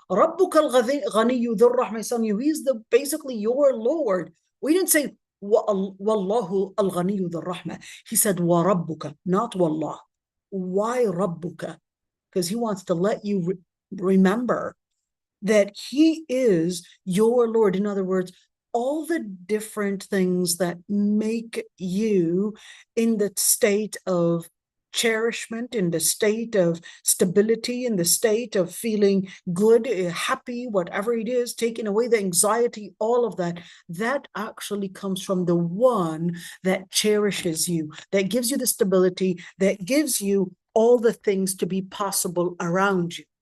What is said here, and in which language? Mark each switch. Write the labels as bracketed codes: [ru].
[ar] رَبُّكَ الْغَنِيُّ ذُو الرَّحْمَةِ يَسْأَلُ [en] you. He's basically your Lord. We didn't say [ar] وَاللَّهُ الْغَنِيُّ ذُو الرَّحْمَةِ. [en] He said وَرَبُّكَ, not وَاللَّهُ. Why رَبُّكَ? Because he wants to let you remember that he is your Lord. In other words, all the different things that make you in the state of cherishment, in the state of stability, in the state of feeling good, happy, whatever it is, taking away the anxiety, all of that, that actually comes from the one that cherishes you, that gives you the stability, that gives you all the things to be possible around you.